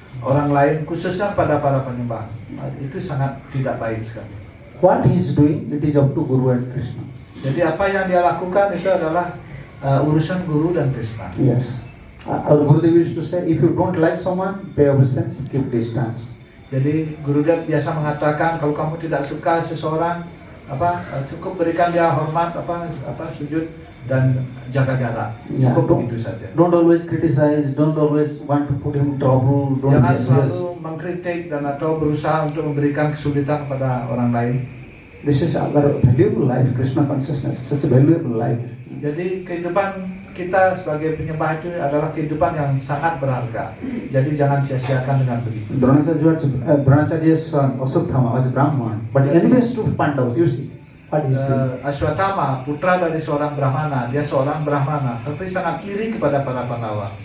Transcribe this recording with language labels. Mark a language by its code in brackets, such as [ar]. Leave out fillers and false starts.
[id] orang lain, khususnya pada para penyembah. Itu sangat tidak baik sekali. [en] What he is doing, it is up to Guru and Krishna. [id] Jadi apa yang dia lakukan itu adalah urusan guru dan Krishna. [en] Yes. Our Gurudev used to say, if you don't like someone, pay obeisance, keep distance. [id] Jadi Gurudev biasa mengatakan kalau kamu tidak suka seseorang, cukup berikan dia hormat, sujud dan jaga jarak. Ya, Cukup begitu saja. [en] Don't always criticize, don't always want to put him in trouble, don't [id] Jangan [en] be [id] selalu [en] yes. [id] mengkritik dan atau berusaha untuk memberikan kesulitan kepada orang lain. [en] This is our valuable life, Krishna consciousness, such a valuable life. [id] Jadi kehidupan kita sebagai penyembah itu adalah kehidupan yang sangat berharga. Jadi jangan sia-siakan dengan begitu. [en] Dronacharya's son, Aswathama, was a Brahman, but enemies to Pandavas, you see. What is doing? [id] Aswathama, putra dari seorang Brahmana, dia seorang Brahmana, tapi sangat iri kepada para Pandawa.